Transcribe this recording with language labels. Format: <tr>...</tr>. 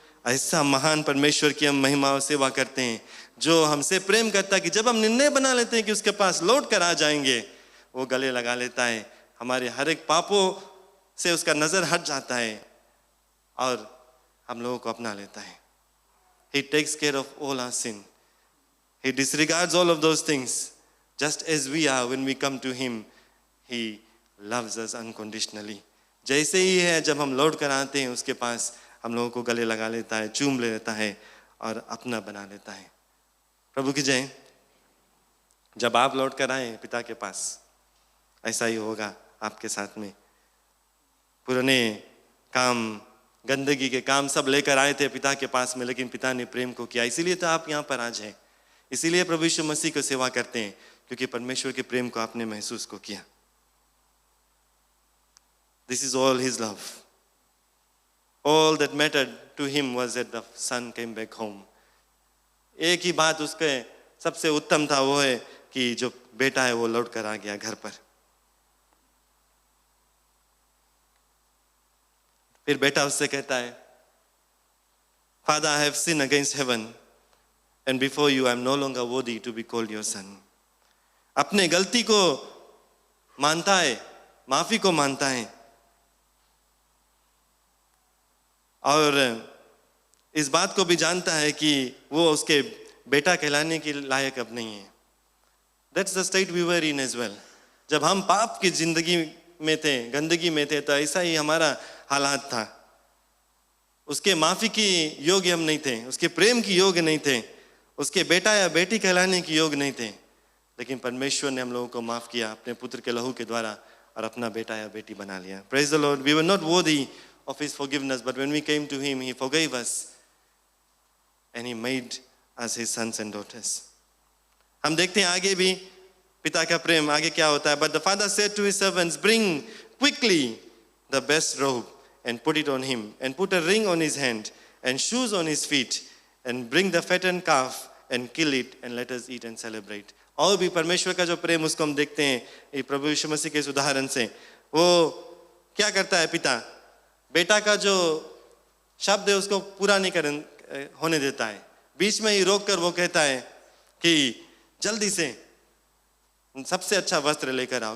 <hi>ऐसा महान परमेश्वर की हम महिमा और सेवा करते हैं, जो हमसे प्रेम करता है कि जब हम निर्णय बना लेते हैं कि उसके पास लौट कर आ जाएंगे, वो गले लगा लेता है, हमारे हर एक पापों से उसका नजर हट जाता है और हम लोगों को अपना लेता है।</hi> <en>He takes care of all our sin। He disregards all of those things just as we are when we come to him। He loves us unconditionally।</en> <hi>जैसे ही है, जब हम लौट कर आते हैं उसके पास, हम लोगों को गले लगा लेता है, चूम लेता है और अपना बना लेता है। प्रभु की जय। जब आप लौट कर आए पिता के पास, ऐसा ही होगा आपके साथ में। पुराने काम, गंदगी के काम सब लेकर आए थे पिता के पास में, लेकिन पिता ने प्रेम को किया। इसीलिए तो आप यहाँ पर आज हैं, इसीलिए प्रभु यीशु मसीह को सेवा करते हैं, क्योंकि परमेश्वर के प्रेम को आपने महसूस को किया।</hi> <en>This is all his love। All that mattered to him was that the son came back home।</en> <hi>एक ही बात उसके सबसे उत्तम था, वो है कि जो बेटा है वो लौट कर आ गया घर पर। फिर बेटा उससे कहता है,</hi> <en>Father, I have sinned against heaven and before you I am no longer worthy to be called your son।</en> <hi>अपने गलती को मानता है, माफी को मानता है और इस बात को भी जानता है कि वो उसके बेटा कहलाने के लायक अब नहीं है।</hi> <en>That's the state we were in as well।</en> <hi>जब हम पाप की जिंदगी में थे, गंदगी में थे, तो ऐसा ही हमारा हालात था। उसके माफी की योग्य हम नहीं थे, उसके प्रेम की योग्य नहीं थे, उसके बेटा या बेटी कहलाने की योग्य नहीं थे, लेकिन परमेश्वर ने हम लोगों को माफ किया अपने पुत्र के लहू के द्वारा और अपना बेटा या बेटी बना लिया।</hi> <en>Praise the Lord। We were not worthy of his forgiveness, but when we came to him, he forgave us and he made us his sons and daughters।</en> <hi>हम देखते हैं आगे भी पिता का प्रेम, आगे क्या होता है।</hi> <en>But the father said to his servants, bring quickly the best robe and put it on him, and put a ring on his hand and shoes on his feet, and bring the fattened calf and kill it and let us eat and celebrate।</en> <hi>और भी परमेश्वर का जो प्रेम उसको हम देखते हैं ये प्रभु यीशु मसीह के इस उदाहरण से। वो क्या करता है पिता, बेटा का जो शब्द है उसको पूरा नहीं होने देता है। बीच में ही रोक कर वो कहता है कि जल्दी से सबसे अच्छा वस्त्र लेकर आओ।</hi>